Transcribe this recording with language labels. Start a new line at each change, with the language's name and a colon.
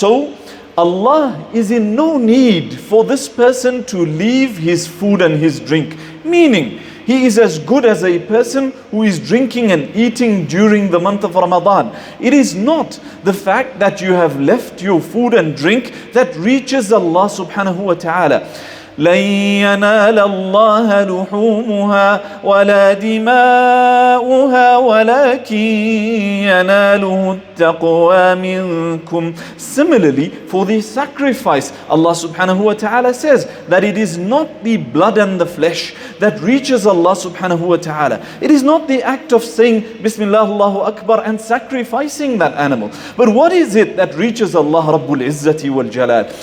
English: So Allah is in no need for this person to leave his food and his drink. Meaning, he is as good as a person who is drinking and eating during the month of Ramadan. It is not the fact that you have left your food and drink that reaches Allah subhanahu wa ta'ala.
Arabic: لن ينال الله لحومها ولا دماؤها ولكن يناله التقوى منكم.
English: Similarly, for the sacrifice, Allah subhanahu wa ta'ala says that it is not the blood and the flesh that reaches Allah subhanahu wa ta'ala. It is not the act of saying Bismillah Allahu Akbar and sacrificing that animal. But what is it that reaches Allah Rabbul Izzati wal Jalal?